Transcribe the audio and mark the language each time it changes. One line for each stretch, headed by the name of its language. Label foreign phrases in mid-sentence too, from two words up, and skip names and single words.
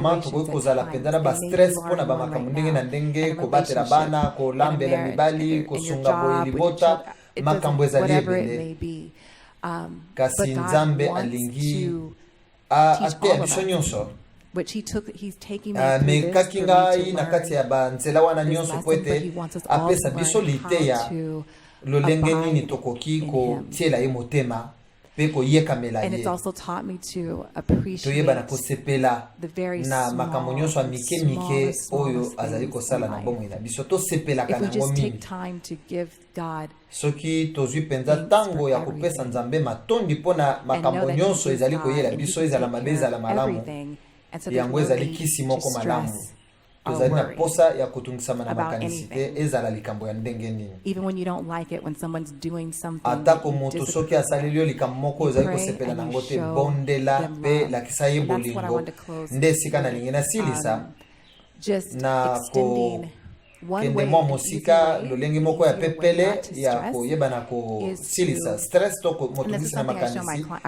English: They may be large one right now, in a relationship, in a marriage, in your job, with your children, whatever it may be. But God wants to teach all of us, which he's taking me through me this
Lingala: kaki
English: for me
Lingala: ngai
English: to
Lingala: na kati ya
English: learn
Lingala: banzela wana
English: this
Lingala: nyonso
English: lesson,
Lingala: po
English: but he
Lingala: ete
English: wants us all
Lingala: apesa
English: to
Lingala: biso
English: learn
Lingala: liteya
English: how to
Lingala: lolenge nini
English: abide
Lingala: tokoki
English: in
Lingala: kotiela ye motema mpe koyekamela
English: And it's
Lingala: ye
English: also taught me to
Lingala: toyeba na
English: appreciate
Lingala: kosepela
English: the very
Lingala: na makambo nyonso ya mike mike oyo azali kosala na bomoi na biso tosepelaka
English: If we
Lingala: nango
English: just take
Lingala: mingi
English: time to give God
Lingala: soki tozwi mpenza ntango ya kopesa nzambe matondi mpo na makambo nyonso ezali koyela biso ezala mabe ezala malamu yango ezali kisi moko malamu tozali na posa ya kotungisama na makanisi te ezala likambo ya ndenge nini atako moto soki asaleli yo likambo moko oyo ezali kosepela nango te bondela mpe lakisa ye bolingo nde esika nalingi nasilisa na kende mwa mosika lolenge moko ya pepele ya koyeba na kosilisa stress to motungisi na makanisi